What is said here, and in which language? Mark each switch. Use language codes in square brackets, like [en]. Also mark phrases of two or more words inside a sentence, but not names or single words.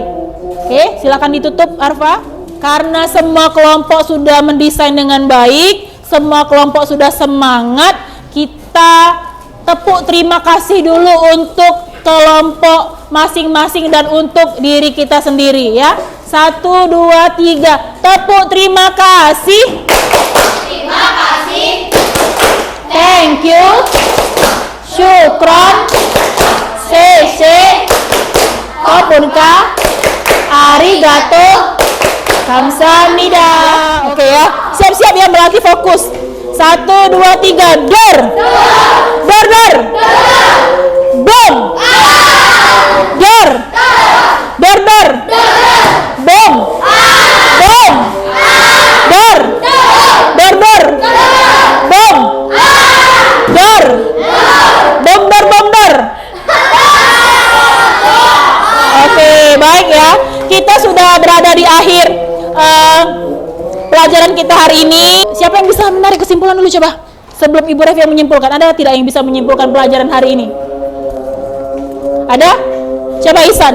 [id] Oke, silakan ditutup, Arfa. Karena semua kelompok sudah mendesain dengan baik, semua kelompok sudah semangat, kita tepuk terima kasih dulu untuk kelompok masing-masing dan untuk diri kita sendiri ya. 1, 2, 3, tepuk terima kasih. Terima kasih. [en] Thank you. [id] Syukron. Sese. Kopunka. Arigato. Kamsahamnida. Oke ya. Siap-siap ya, berarti fokus. 1, 2, 3. Dor. Dor, dor. Bom. Dor. Dor, dor. Bom. Bom. Dor. Dor, dor. Bom. Dor. Bom, dor, bom, dor. Oke, baik ya. Kita sudah berada di akhir pelajaran kita hari ini. Siapa yang bisa menarik kesimpulan dulu coba? Sebelum Ibu Revi yang menyimpulkan, ada tidak yang bisa menyimpulkan pelajaran hari ini? Ada? Coba Ihsan.